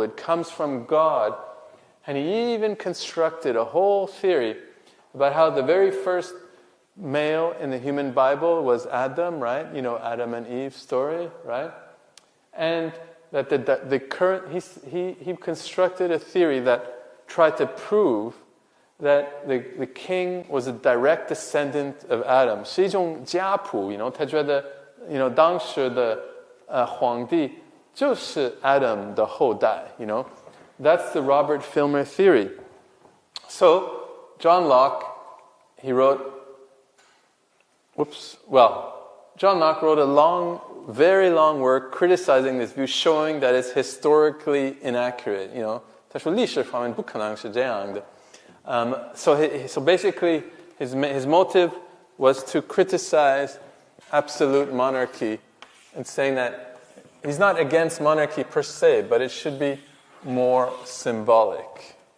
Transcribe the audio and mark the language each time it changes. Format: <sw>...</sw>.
<en>It comes from God. And he even constructed a whole theory about how the very first male in the human Bible was Adam, right? Adam and Eve story, right? And that the current, he constructed a theory that tried to prove that the king was a direct descendant of Adam.</en> <zh>是一种家谱, 他觉得当时的皇帝就是 Adam 的后代,</zh> <en>That's the Robert Filmer theory. So, John Locke, he wrote, John Locke wrote a very long work criticizing this view, showing that it's historically inaccurate.</en> <zh>他说历史方面不可能是这样的。</zh> <en>So basically, his motive was to criticize absolute monarchy and saying that he's not against monarchy per se, but it should be more symbolic.</en>